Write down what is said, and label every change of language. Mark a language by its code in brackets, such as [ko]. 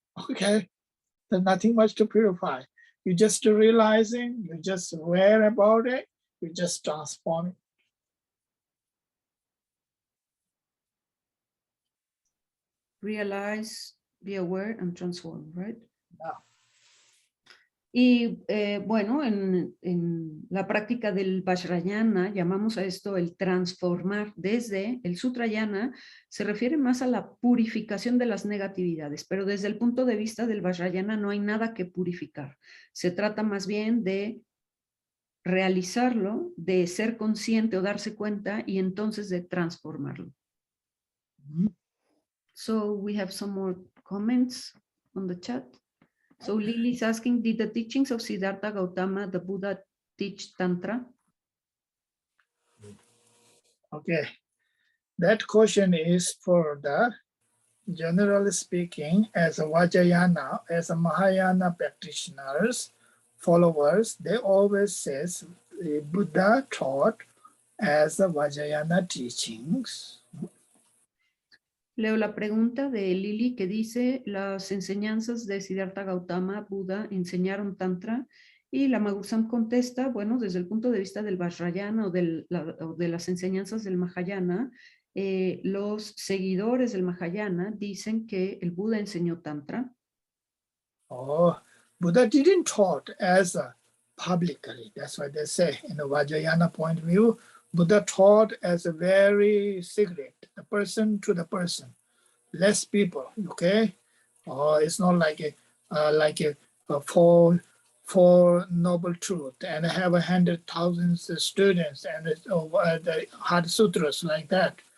[en] Okay, there's nothing much to purify. You just realizing, you just aware about it, you just transform it. Realize, be aware, and transform, right? Yeah. [es] Y bueno, en la práctica del Vajrayana llamamos a esto el transformar. Desde el Sutrayana se refiere más a la purificación de las negatividades, pero desde el punto de vista del Vajrayana no hay nada que purificar. Se trata más bien de realizarlo, de ser consciente o darse cuenta y entonces de transformarlo. Mhm. [en] So we have some more comments on the chat. So Lily is asking, did the teachings of Siddhartha Gautama, the Buddha, teach Tantra? Okay, that question is for the, generally speaking, as a Vajrayana, as a Mahayana practitioners, followers, they always says the Buddha taught as the Vajrayana teachings. [es] Leo la pregunta de Lili que dice, las enseñanzas de Siddhartha Gautama, Buda, enseñaron Tantra, y Lama Gursam contesta, bueno, desde el punto de vista del Vajrayana o de las enseñanzas del Mahayana, los seguidores del Mahayana dicen que el Buda enseñó Tantra. [en] Oh, Buddha didn't taught as a publicly. That's why they say in the Vajrayana point of view, Buddha taught as a very secret, the person to the person, less people. Okay, it's not like a four noble truth and have 100,000 students and the hard sutras like that.